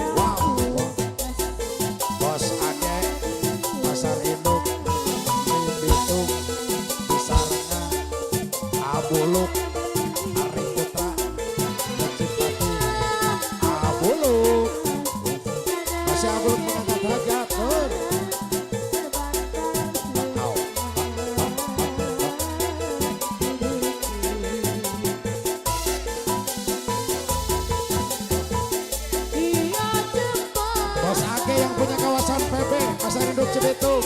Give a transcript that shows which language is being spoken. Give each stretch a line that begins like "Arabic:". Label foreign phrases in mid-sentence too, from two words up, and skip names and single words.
Indonesian: Bos Age Pasar Induk Cibitung Bisarnya Abuluk Ari Putra Cipati Abuluk masih Abuluk mengangkat derajat Nur. Au. Bos Age yang punya kawasan PB Pasar Induk Cibitung.